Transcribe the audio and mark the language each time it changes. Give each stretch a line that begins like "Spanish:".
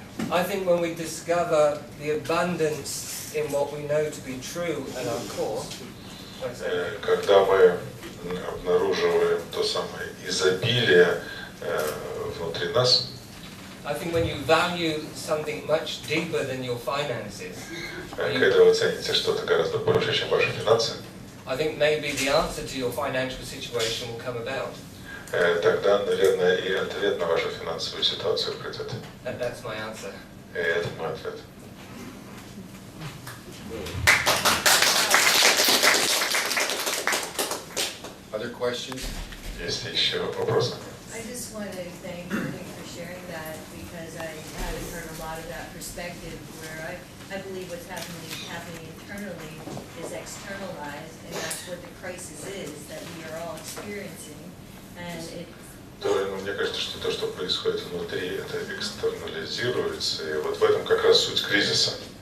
English: I think when we discover the abundance in what we know to be true at our core,
Russian: Когда мы обнаруживаем то самое изобилие внутри нас,
English: I think when you value something much deeper than your finances,
Russian: когда вы цените что-то гораздо больше, чем ваши финансы,
English: I think maybe the answer to your financial situation will come about.
Russian: тогда, наверное, и ответ на вашу финансовую ситуацию придет.
English: That's my answer.
Russian: И это мой ответ.
English: Other questions?
Russian: Есть ли еще вопросы?
English: I just want to thank you for sharing that, because I haven't heard a lot of that perspective where I believe what's happening internally is externalized, and that's that's what the crisis is that we are all experiencing, and it.
Russian: То, мне кажется, что то, что происходит внутри, это экстернализируется, и вот в этом как раз суть кризиса.